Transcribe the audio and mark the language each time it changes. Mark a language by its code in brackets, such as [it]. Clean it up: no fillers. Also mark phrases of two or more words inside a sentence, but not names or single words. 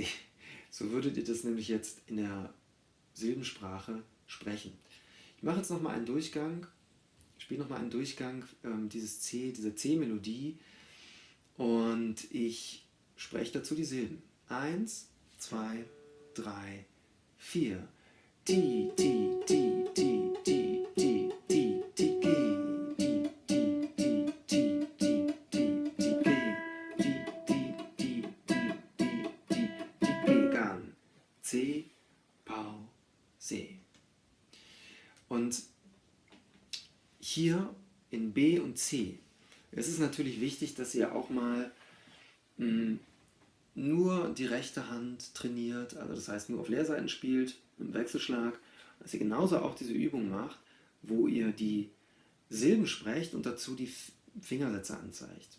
[de] So würdet ihr das nämlich jetzt in der Silbensprache sprechen. Ich mache jetzt nochmal einen Durchgang. Ich spiele nochmal einen Durchgang dieses C, dieser C-Melodie und ich spreche dazu die Silben. 1, 2, 3, 4. Ti, ti, ti, ti, ti, ti, ti, ti, ge. Ti, ti, ti, ti, ti, ti, ti, ge. Ti, ti, ti, ti, ti, ti, ti, ge. Gan. C, Pau, Se. Und hier in B und C, es ist natürlich wichtig, dass ihr auch mal nur die rechte Hand trainiert, also das heißt nur auf Leerseiten spielt, im Wechselschlag, dass ihr genauso auch diese Übung macht, wo ihr die Silben sprecht und dazu die Fingersätze anzeigt.